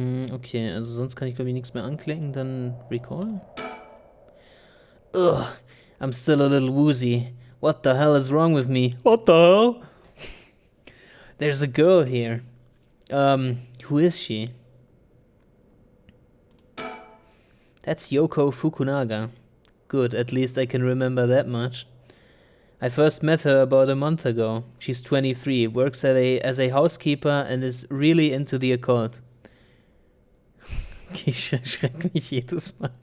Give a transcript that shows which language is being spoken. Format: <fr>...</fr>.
<de>Okay, also sonst kann ich glaube ich nichts mehr anklicken, dann Recall.</de> <en>Ugh, I'm still a little woozy. What the hell is wrong with me? What the hell? There's a girl here. Who is she? That's Yoko Fukunaga. Good, at least I can remember that much. I first met her about a month ago. She's 23, works as a housekeeper and is really into the occult.</en> <de>Okay, ich erschrecke mich jedes Mal.</de>